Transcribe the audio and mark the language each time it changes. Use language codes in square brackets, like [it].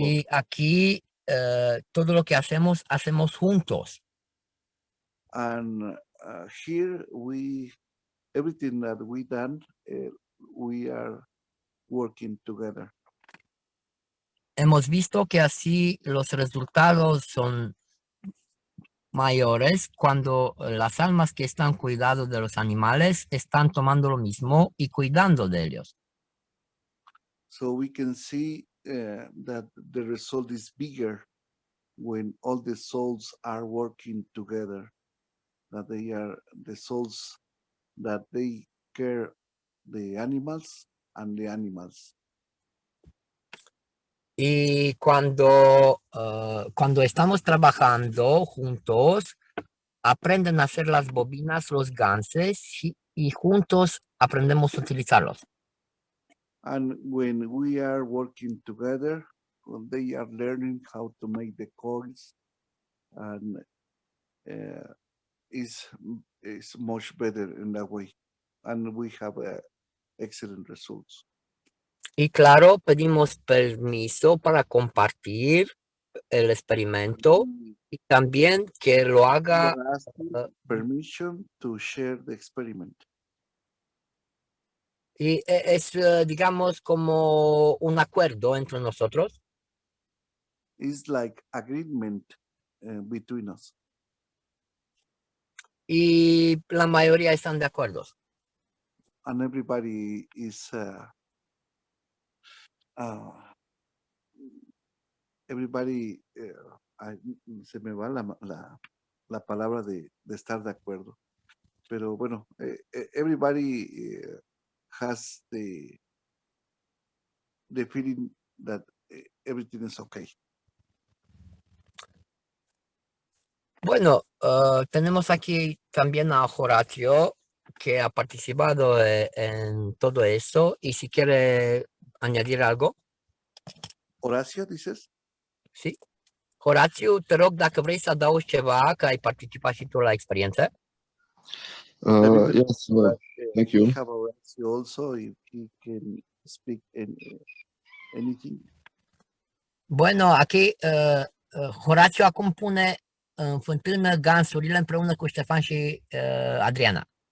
[es] Y aquí todo lo que hacemos juntos. [en] And here everything that we done, we are working together. [es] Hemos visto que así los resultados son mayores cuando las almas que están cuidando de los animales están tomando lo mismo y cuidando de ellos. [en] So we can see that the result is bigger when all the souls are working together, that they are the souls that they care the animals and the animals. [es] Y cuando estamos trabajando juntos, aprenden a hacer las bobinas los ganses y juntos aprendemos a utilizarlos. [en] And when we are working together, when they are learning how to make the coils, and is much better in that way, and we have excellent results. [es] Y claro, pedimos permiso para compartir el experimento y también que lo haga. [en] We are asking permission to share the experiment. [es] Y es, digamos, como un acuerdo entre nosotros. [en] It's like agreement between us. [es] Y la mayoría están de acuerdo. [en] And everybody is everybody [es] se me va la palabra de estar de acuerdo, pero bueno, [en] everybody has the feeling that everything is okay. [es] Bueno, tenemos aquí también a Horacio, que ha participado en todo eso, y si quiere añadir algo. Horacio, dices? Sí. [ro] Horatiu, te rog dacă vrei să adaugi ceva, că ai participat și tu la experiență. [en] Yes, thank you. We have Horacio also, if he can speak anything. [es] Bueno, aquí [ro] Horatiu acum pune în fântână gansurile împreună cu Ștefan și Adriana.